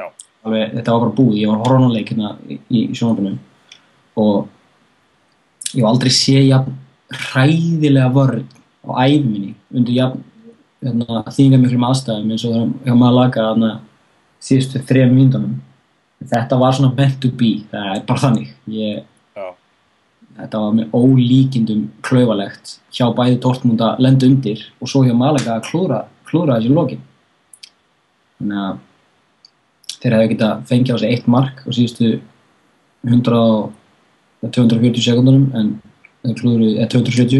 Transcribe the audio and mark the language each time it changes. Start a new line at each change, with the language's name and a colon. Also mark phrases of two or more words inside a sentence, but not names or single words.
Icelandic: Alveg, þetta var bara búið, ég var horfónuleik í sjónvarpinu og ég var aldrei séð jafn hræðilega vörn á ævi minni undir þýðingarmiklum aðstæðum eins og hjá Malaga síðustu 3 mínútunum. Þetta var svona
English: meant to be,
Icelandic: það bara þannig. Þetta var með ólíkindum klaufalegt hjá bæði Dortmund að lenda undir og svo hjá Malaga að klúðra þessi lokin. Þannig að þeir hefðu getað fengið á sig 1 mark á síðustu 240 sekúndunum en þeir klúðruðu 270.